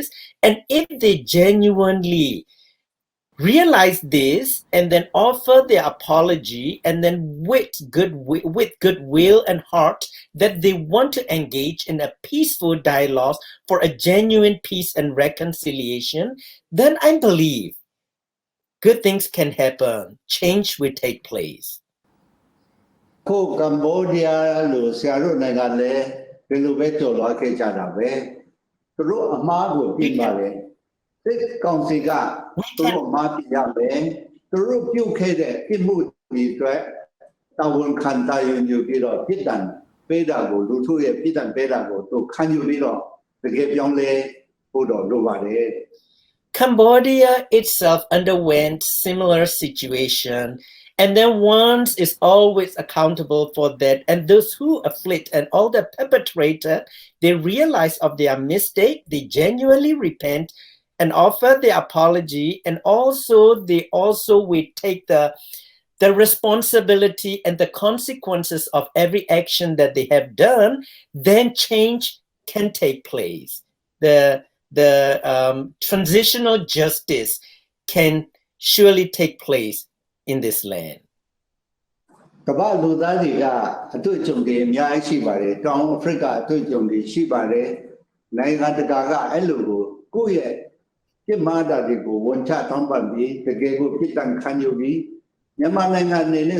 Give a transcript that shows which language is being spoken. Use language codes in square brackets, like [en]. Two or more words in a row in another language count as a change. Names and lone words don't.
[en] And if they genuinely realize this and then offer their apology and then with goodwill and heart that they want to engage in a peaceful dialogue for a genuine peace and reconciliation, then I believe good things can happen. Change will take place. [my] ခုကမ္ဘောဒီးယားလို့ဆရာတို့နိုင်ငံလည်းဘယ်လိုပဲကြော်လွှားခဲ့ကြတာပဲသူတို့အမှားကိုပြီးပါတယ်စစ်ကောင်စီကသူတို့အမှားပြရမယ်သူတို့ပြုတ်ခဲ့တဲ့ပြစ်မှုတွေအတွက်တာဝန်ခံတာယူပြီးတော့ပြစ်ဒဏ်ပေးတာကိုလူထုရဲ့ပြစ်ဒဏ်ပေးတာကိုသူခံယူပြီးတော့တကယ်ပြောင်းလဲဖို့တော့လိုပါတယ် [en] Cambodia itself underwent similar situation. And then one is always accountable for that. And those who afflict and all the perpetrator, they realize of their mistake, they genuinely repent and offer their apology. And also, they also will take the responsibility and the consequences of every action that they have done, then change can take place. The transitional justice can surely take place in this land. [my] ကမ္ဘာလူသားတွေကအတွေ့အကြုံတွေအများကြီးရှိပါတယ်တောင်အာဖရိကအတွေ့အကြုံတွေရှိပါတယ်နိုင်ငံတကာကအဲ့လိုကိုယ့်ရဲ့ပြစ်မှားတာတွေကိုဝန်ချတောင်းပန်ပြီးတကယ်ကိုပြစ်ဒဏ်ခံယူပြီးမြန်မာနိုင်ငံအနေနဲ့